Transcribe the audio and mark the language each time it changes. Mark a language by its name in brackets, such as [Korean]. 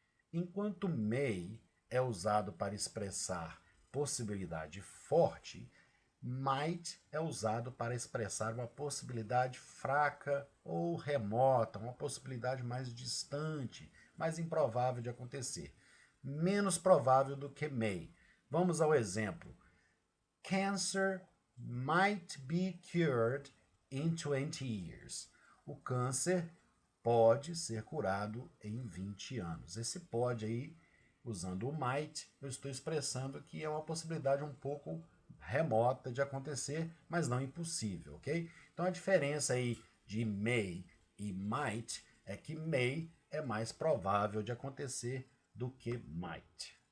[Portuguese] Enquanto may é usado para expressar possibilidade forte, might é usado para expressar uma possibilidade fraca ou remota, uma possibilidade mais distante, mais improvável de acontecer, menos provável do que may. Vamos ao exemplo. [English] Cancer might be cured in 20 years. [Portuguese] O câncer pode ser curado em 20 anos. Esse pode aí, usando o might, eu estou expressando que é uma possibilidade um pouco remota de acontecer, mas não impossível, ok? Então a diferença aí de may e might é que may é mais provável de acontecer do que might.